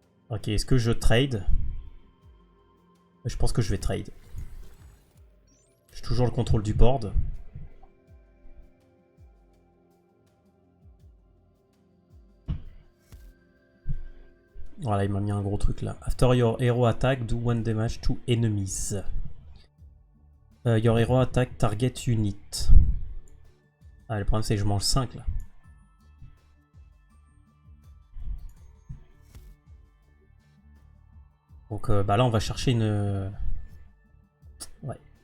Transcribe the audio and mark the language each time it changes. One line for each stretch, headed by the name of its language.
French: Ok, est-ce que je trade? Je pense que je vais trade. J'ai toujours le contrôle du board. Voilà, il m'a mis un gros truc là.
English: After your hero attack, do one damage to enemies. Your hero attack target unit.
French: Ah, le problème c'est que je mange 5 là. Donc bah là on va chercher une... Ouais.